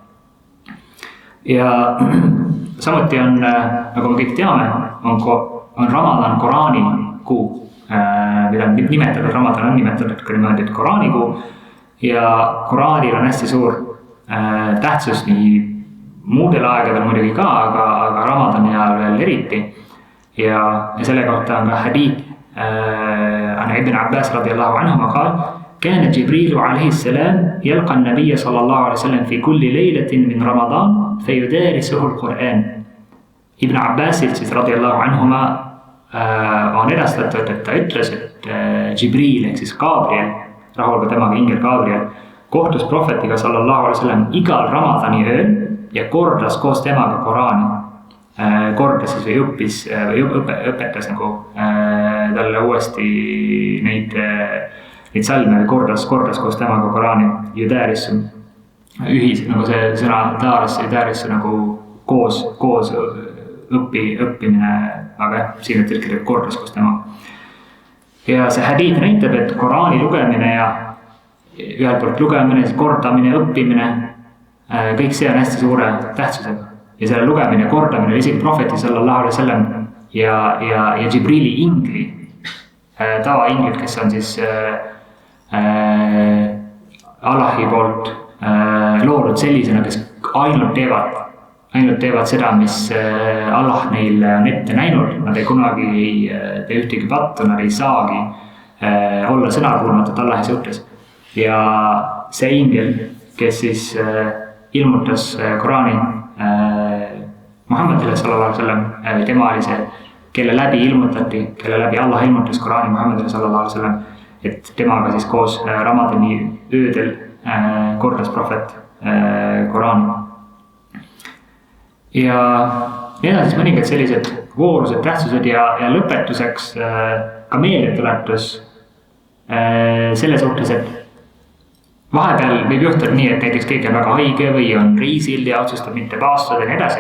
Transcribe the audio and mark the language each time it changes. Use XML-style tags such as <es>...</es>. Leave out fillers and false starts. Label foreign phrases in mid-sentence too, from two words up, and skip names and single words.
<et>Ja samuti on, nagu me kõik teame, on Ramadan Koraani kuu, mida on nimetatud, Ramadan on nimetatud ka niimoodi, et Koraani kuu, ja Koraanil on hästi suur tähtsus nii muudel aegadel muidugi ka, aga Ramadani ajal veel eriti. Ja selle kohta on ka hadiith</et> <ar>Ibn Abbas رضي الله عنه قال, كان جبريل عليه السلام يلقى النبي صلى الله عليه وسلم في كل ليلة من رمضان فيدارسه القرآن.</ar> <et>Ibn Abbasil siis</et> <ar>رضي الله عنهما</ar> <et>on edastatud, et ta ütles, et Jibril ehk siis Gabriel, rahul ka temaga ingel Gabriel, kohtus prohvetiga</et> <ar>صلى الله عليه وسلم</ar> <et>igal Ramadani ööl ja kordas koos temaga Koraani. Kordas siis või õpetas nagu talle uuesti neid salme või kordas koos temaga Koraani judäärissu nagu see sõna taarissu nagu koos õppimine, aga siin tõlkida kordas koos temaga. Ja see hadiith näitab, et Koraani lugemine ja ühelt poolt lugemine, kordamine, õppimine kõik see on hästi suure tähtsusega. Ja selle lugemine ja kordamine isegi prohveti</et> <ar>صلى الله عليه وسلم</ar> <et>ja Džibrili ingli, tavainglid, kes on siis Allahi poolt loodud sellisena, kes ainult teevad seda, mis Allah neile on ette näinud. Nad ei kunagi ei tee ühtegi pattu, nad ei saagi olla sõnakuulmatud Allahi suhtes. Ja see ingel, kes siis ilmutas Korani Muhammadile</et> <ar>صلى الله عليه وسلم,</ar> <et>tema oli see, kelle läbi Allah ilmutas Korani Muhammadile</et> <ar>صلى الله عليه وسلم,</ar> <et>et temaga siis koos Ramadani öödel kordas prohvet Korani. Ja need on siis mõningad sellised voorused, tähtsused ja lõpetuseks ka meeldetuletus selle suhtes, et vahepeal võib juhtuda nii, et näiteks keegi on väga haige või on reisil ja otsustab mitte paastuda ja nii edasi.</et>